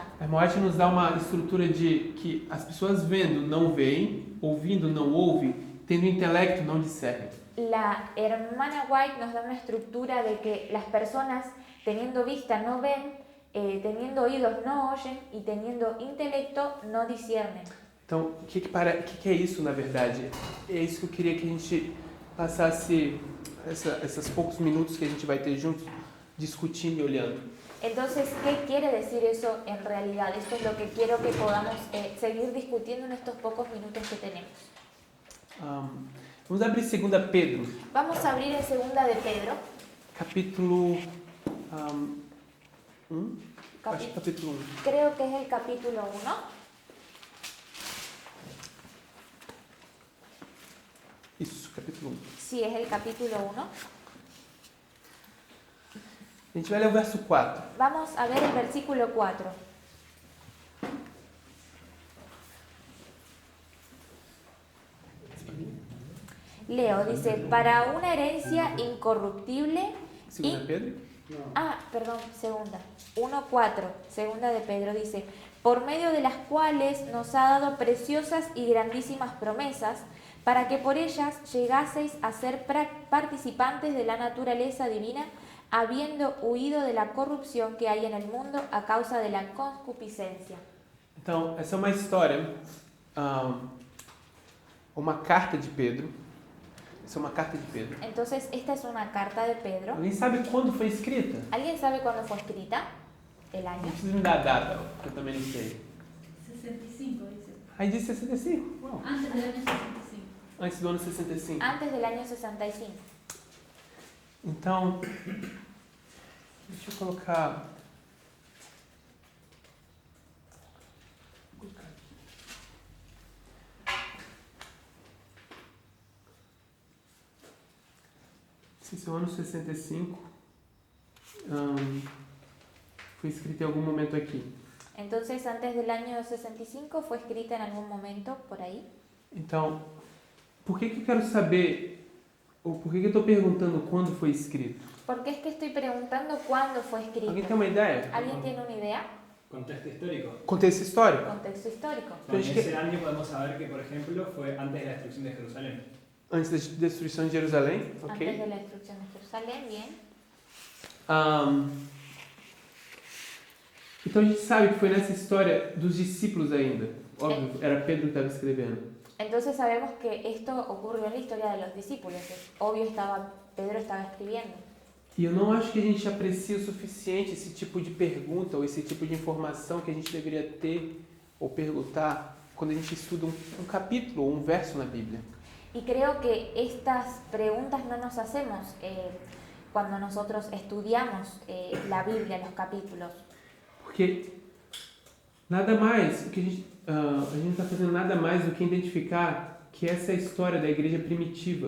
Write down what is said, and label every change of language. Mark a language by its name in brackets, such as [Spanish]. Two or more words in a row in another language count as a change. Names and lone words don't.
[Portuguese] A Moate nos dá uma estrutura de que as pessoas vendo não veem, ouvindo não ouvem, tendo intelecto não discernem. [Spanish] La hermana White nos da una estructura de que las personas teniendo vista no ven, teniendo oídos no oyen y teniendo intelecto no disciernen. [Portuguese] Então, o que é isso na verdade? É isso que eu queria que a gente passasse esses poucos minutos que a gente vai ter juntos discutindo e olhando. [Spanish] Entonces, ¿qué quiere decir eso en realidad? Esto es lo que quiero que podamos seguir discutiendo en estos pocos minutos que tenemos. [Portuguese] Vamos abrir 2 Pedro. [Spanish] Vamos a abrir en 2 de Pedro. [Portuguese] Capítulo 1? Acho que capítulo 1. [Spanish] Creo que es el capítulo 1. [Portuguese] Isso, capítulo 1. [Spanish] Sí, es el capítulo 1. [Portuguese] A gente vai ler o verso 4. [Spanish] Vamos a ver el versículo 4. Leo, dice, para una herencia incorruptible. [Portuguese] 2 Pedro? [Spanish] Perdón, 1:4, 2 de Pedro dice, por medio de las cuales nos ha dado preciosas y grandísimas promesas, para que por ellas llegaseis a ser participantes de la naturaleza divina, habiendo huido de la corrupción que hay en el mundo a causa de la concupiscencia. [Portuguese] Então, essa é uma história, uma carta de Pedro. Essa é uma carta de Pedro. [Spanish] Entonces, esta es una carta de Pedro. [Portuguese] Alguém sabe quando foi escrita? [Spanish] ¿Alguien sabe cuándo fue escrita? El [Portuguese] Não [Spanish] año. [Portuguese] precisa me dar a data, porque eu também não sei. [Spanish] 65, dice. [Portuguese] Aí diz 65. Uau. [Spanish] Antes del año 65. [Portuguese] Antes do ano 65. [Spanish] Antes del año 65. [Portuguese] Então, deixa eu colocar... Esse é o ano 65. Foi escrito em algum momento aqui. [Spanish] Entonces, antes del año 65 fue escrita en algún momento por ahí. [Portuguese] Então, por que eu quero saber, ou por que eu estou perguntando quando foi escrito? [Spanish] Porque es que estoy preguntando cuándo fue [Portuguese] Alguém tem [Spanish] escrito. [Portuguese] uma ideia? [Spanish] ¿Alguien tiene una idea? [Portuguese] Contexto histórico. [Spanish] Contexto histórico? [Portuguese] Contexto histórico. [Spanish] Con Pero es que- ese año podemos saber que, por ejemplo, fue antes de la destrucción de Jerusalén. [Portuguese] Antes da destruição de Jerusalém, [Spanish] Antes [Portuguese] ok? [Spanish] de la destrucción de Jerusalén, bien. [Portuguese] Então a gente sabe que foi nessa história dos discípulos ainda. Óbvio, era Pedro que estava escrevendo. [Spanish] Entonces sabemos que esto ocurrió en la historia de los discípulos. Es obvio, estaba Pedro estaba escribiendo. [Portuguese] E eu não acho que a gente aprecia o suficiente esse tipo de pergunta ou esse tipo de informação que a gente deveria ter ou perguntar quando a gente estuda um capítulo ou um verso na Bíblia. [Spanish] Y creo que estas preguntas no nos hacemos cuando nosotros estudiamos la Biblia, los capítulos. [Portuguese] Porque nada mais, o que a gente não está fazendo nada mais do que identificar que essa é a história da igreja primitiva.